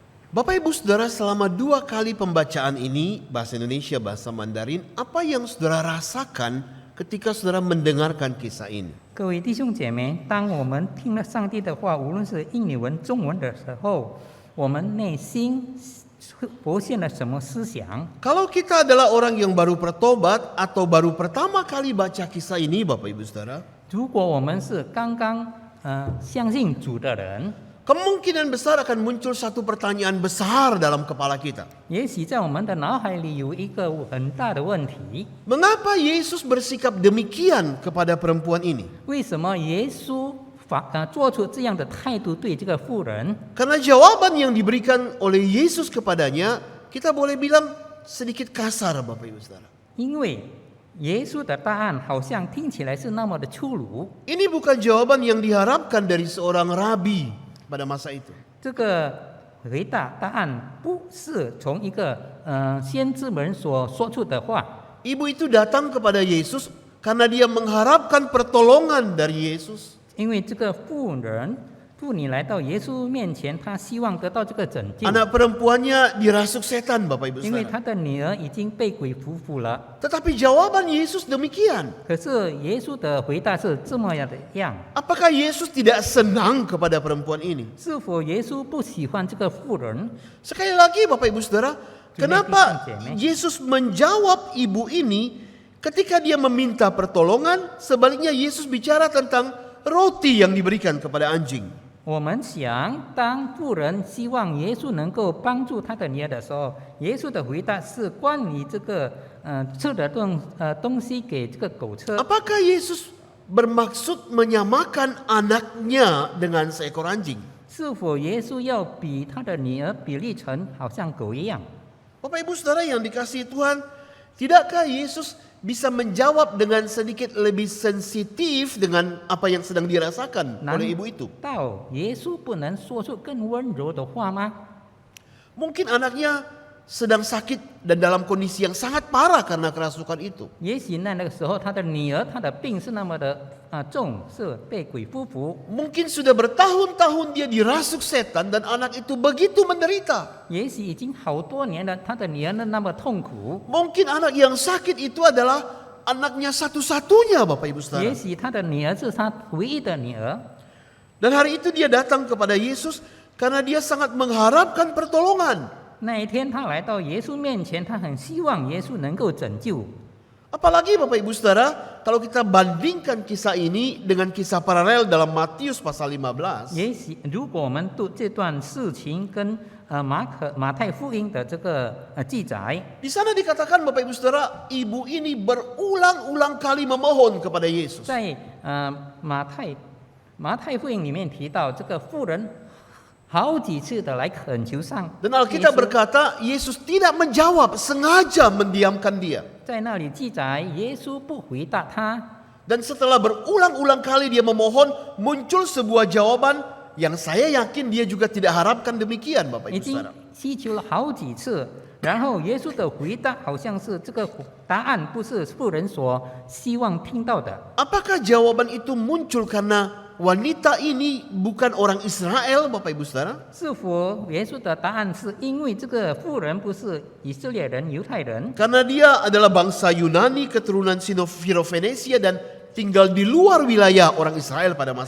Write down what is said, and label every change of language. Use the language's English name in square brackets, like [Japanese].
[Indonesian] Bapak Ibu Saudara, selama 2 kali pembacaan ini, bahasa Indonesia, bahasa Mandarin, apa yang saudara rasakan ketika saudara mendengarkan kisah ini? [Chinese] 各位弟兄姐妹，当我们听了上帝的话，无论是印尼文、中文的时候，我们内心浮现了什么思想？ [Indonesian] Kalau kita adalah orang yang baru bertobat atau baru pertama kali baca kisah ini, Bapak Ibu Saudara, [Chinese] 如果我们是刚刚相信主的人， [Indonesian] kemungkinan besar akan muncul satu pertanyaan besar dalam kepala kita. [Chinese] 也许在我们的脑海里有一个很大的问题： [Indonesian] Mengapa Yesus bersikap demikian kepada perempuan ini? [Chinese] 为什么耶稣做出这样的态度对这个妇人？ [Indonesian] Karena jawaban yang diberikan oleh Yesus kepadanya, kita boleh bilang sedikit kasar, Bapak Ibu Saudara. [Chinese] 因为耶稣的答案好像听起来是那么的粗鲁。 [Indonesian] Ini bukan jawaban yang diharapkan dari seorang rabi pada masa itu. [Chinese] 这个答案不是从一个先知们所说出的话。 [Indonesian] Ibu itu datang kepada Yesus karena dia mengharapkan pertolongan dari Yesus. [Chinese] 因为这个妇女来到耶稣面前，她希望得到这个拯救， [Indonesian] Anak perempuannya dirasuk setan, Bapak Ibu [Chinese] 因为 [Indonesian] Saudara. [Chinese] 她的女儿已经被鬼附附了。 [Indonesian] Tetapi jawaban Yesus demikian. [Chinese] 可是耶稣的回答是这么样的样， [Indonesian] Apakah Yesus tidak senang kepada perempuan ini? [Chinese] 是否耶稣不喜欢这个妇人？ [Indonesian] Sekali lagi Bapak Ibu Saudara, kenapa Jemek. Yesus menjawab ibu ini ketika dia meminta pertolongan, sebaliknya Yesus bicara tentang roti yang diberikan kepada anjing. [Chinese] 我们想，当妇人希望耶稣能够帮助她的女儿的时候，耶稣的回答是关于这个吃的东西给这个狗吃。 [Indonesian] Apakah Yesus bermaksud menyamakan anaknya dengan seekor anjing? [Chinese] 是否耶稣要比他的女儿比例成好像狗一样？ [Indonesian] Bapak Ibu Saudara yang dikasihi Tuhan, tidakkah Yesus bisa menjawab dengan sedikit lebih sensitif dengan apa yang sedang dirasakan [Chinese] 难 [Indonesian] oleh ibu itu? [Chinese] 道耶稣不能说出更温柔的话吗？ [Indonesian] Mungkin anaknya sedang sakit dan dalam kondisi yang sangat parah karena kerasukan itu. [Chinese] 也许那个时候他的女儿她的病是那么的重，是被鬼附附。 [Indonesian] Mungkin sudah bertahun-tahun dia dirasuk setan dan anak itu begitu menderita. [Chinese] 也许已经好多年了，他的女儿那么痛苦。 [Indonesian] Mungkin anak yang sakit itu adalah anaknya satu-satunya, Bapak Ibu [Chinese] 也 [Indonesian] Saudara. [Chinese] 许他的女儿是他唯一的女儿。 [Indonesian] Dan hari itu dia datang kepada Yesus karena dia sangat mengharapkan pertolongan. [Chinese] 那一天他来到耶稣面前，他很希望耶稣能够拯救。 [Indonesian] Apalagi Bapak Ibu Saudara, kalau kita bandingkan kisah ini dengan kisah paralel dalam Matius pasal 15. [Chinese] 也许如果我们读这段事情跟马太福音的这个记载， [Indonesian] Di sana dikatakan Bapak Ibu Saudara, ibu ini berulang-ulang kali memohon kepada Yesus. [Chinese] 在马太福音里面提到，这个妇人好几次的来恳求上 [Indonesian] Dan Alkitab berkata, Yesus tidak menjawab, sengaja mendiamkan dia. [Chinese] 在那里记载，耶稣不回答他。 [Indonesian] Dan setelah berulang-ulang kali dia memohon, muncul sebuah jawaban yang saya yakin dia juga tidak harapkan demikian, Bapak [Chinese] 已 [Indonesian] Ibu [Chinese] 经 [Indonesian] Saudara. [Chinese] 祈求了好几次，然后耶稣的回答好像是这个答案不是妇人所希望听到的。 [Indonesian] Apakah jawaban itu muncul karena wanita ini bukan orang Israel, Bapak Ibu Saudara? [Chinese] 是否耶稣的答案是因为这个妇人不是以色列人、犹太人？ [Indonesian] Karena dia adalah bangsa Yunani keturunan Sino-Fenisia dan tinggal di luar wilayah orang Israel pada masa